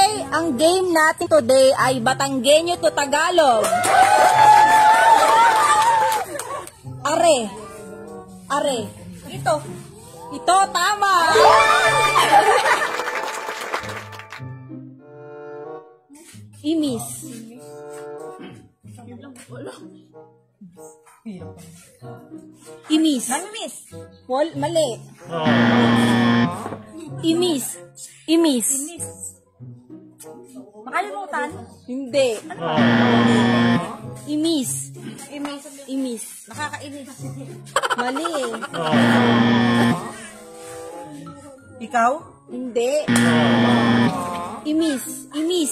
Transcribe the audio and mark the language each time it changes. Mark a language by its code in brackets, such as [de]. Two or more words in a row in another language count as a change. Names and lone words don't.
[tl] Ang game natin today ay Batanggenyo to Tagalog. Are. Are. Ito. Ito, tama. Imis. Imis. Namimis. Mali. Imis. Imis. Imis. Makalimutan? Hindi. Imis. Imis. Imis. Nakakainis. Mali. Ikaw? Hindi. Imis. Imis.